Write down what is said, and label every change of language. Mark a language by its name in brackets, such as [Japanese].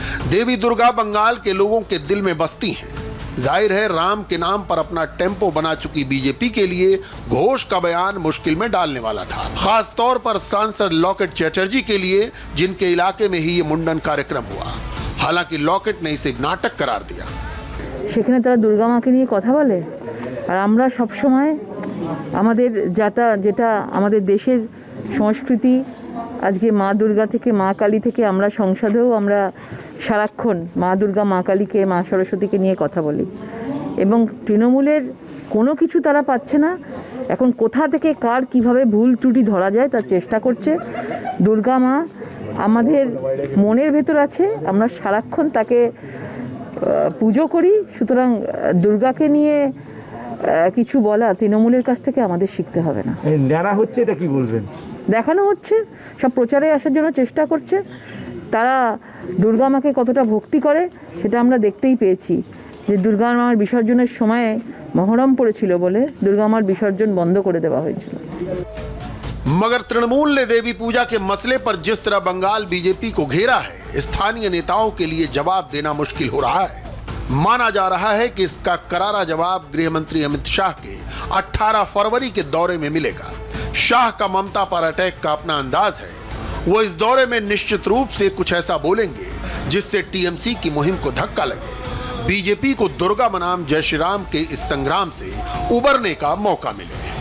[Hindi] देवी दुर्गा बंगाल के लोगों के दिल में बसती हैं। जाहिर है राम के नाम पर अपना टेम्पो बना चुकी बीजेपी के लिए घोष का बयान मुश्किल में डालने वाला था, खास तौर पर सांसद लॉकेट चैटर्जी के लिए, जिनके इलाके में ही ये मुंडन कार्यक्रम हुआ। हालांकि लॉकेट ने इसे नाटक करार दिया। [Bangla] সেখানে তারা দুর্গা মাকে নিয়ে কথা বলে, আর আমরা সব সময় আমাদের যেটা আমাদের দেশের সংস্কৃতি, আজকে মা দুর্গা থেকে মা কালী থেকে আমরা সংসদেও আমরা সারাক্ষণ মা দুর্গা মা কালীকে মা সরস্বতীকে নিয়ে কথা বলি, এবং তৃণমূলের কোনো কিছু তারা পাচ্ছে না। এখন কোথা থেকে কার কিভাবে ভুল ত্রুটি ধরা যায় তার চেষ্টা করছে। দুর্গা মা আমাদের মনের ভেতর আছে, আমরা সারাক্ষণ তাকে পুজো করি। সুতরাং দুর্গাকে নিয়ে কিছু বলা তৃণমূলের কাছ থেকে আমাদের শিখতে হবে না। যারা হচ্ছে এটা কি বলবেন? দেখানো হচ্ছে, সব প্রচারে আসার জন্য চেষ্টা করছে। তারা দুর্গা মাকে কতটা ভক্তি করে সেটা আমরা দেখতেই পেয়েছি, যে দুর্গা মার বিসর্জনের সময়ে মহরম পড়েছিল বলে দুর্গা মার বিসর্জন বন্ধ করে দেওয়া হয়েছিল। [Hindi] मगर तृणमूल ने देवी पूजा के मसले पर जिस तरह बंगाल बीजेपी को घेरा है, स्थानीय नेताओं के लिए जवाब देना मुश्किल हो रहा है। माना जा रहा है कि इसका करारा जवाब गृह मंत्री अमित शाह के 18 फरवरी के दौरे में मिलेगा। शाह का ममता पर अटैक का अपना अंदाज है। वो इस दौरे में निश्चित रूप से कुछ ऐसा बोलेंगे जिससे टीएमसी की मुहिम को धक्का लगे, बीजेपी को दुर्गा बनाम जय श्री राम के इस संग्राम से उबरने का मौका मिले।